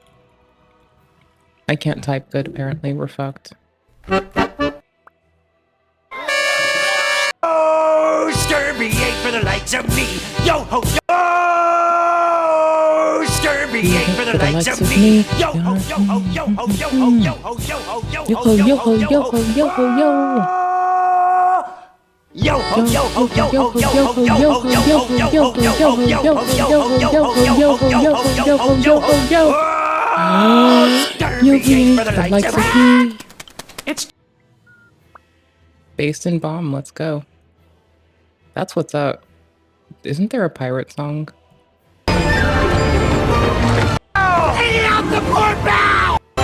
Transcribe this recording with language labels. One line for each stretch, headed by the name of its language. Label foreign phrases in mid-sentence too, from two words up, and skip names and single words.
English: I can't type good, apparently. We're fucked. Oh, Scurvy ain't for the likes of me. Yo ho yo. Oh, Scurvy ain't for the likes of me. Yo ho yo ho yo ho yo ho yo ho yo ho yo ho yo ho yo ho yo ho yo. Yo ho yo ho yo ho yo ho yo ho yo ho yo ho yo ho yo ho yo ho yo ho yo ho yo ho yo. You'll be for the likes of me. It's Based in Bomb, let's go. That's what's up. Isn't there a pirate song? Out the port bow!